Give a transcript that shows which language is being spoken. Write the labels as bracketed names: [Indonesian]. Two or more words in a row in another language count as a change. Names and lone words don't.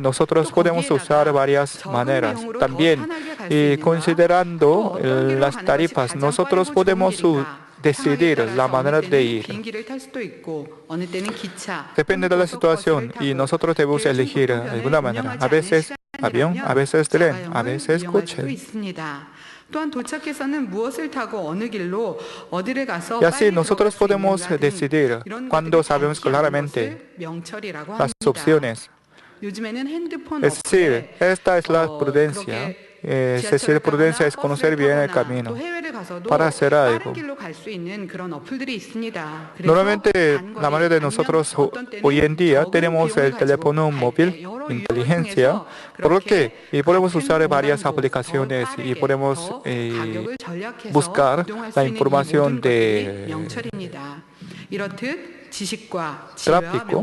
[Spanish] Nosotros podemos usar varias maneras. También, y considerando las tarifas, nosotros podemos decidir la manera de ir. Depende de la situación y nosotros debemos elegir alguna manera. A veces avión, a veces tren, a veces coche. [Korean] 또한 도착해서는 무엇을 타고 어느 길로 어디를 가서 [Spanish] Y así [Korean] 빨리 [Spanish] nosotros [Korean] 들어갈 수 [Spanish] podemos [Korean] 있는가 등 [Spanish] decidir [Korean] 이런 [Spanish] cuando [Korean] 것들이 [Spanish] sabemos [Korean] 밝히 아는 [Spanish] claramente [Korean] 것을 명철이라고 [Spanish] las [Korean] 합니다. [Spanish] opciones. [Korean] 요즘에는 핸드폰 [Spanish] Es decir, [Korean] 어플에 [Spanish] esta es la prudencia. [Korean] 그렇게 [Spanish] Es decir, prudencia es conocer bien el camino para hacer algo. Normalmente, la mayoría de nosotros hoy en día tenemos el teléfono móvil, inteligencia, por lo que podemos usar varias aplicaciones y podemos buscar la información de tráfico.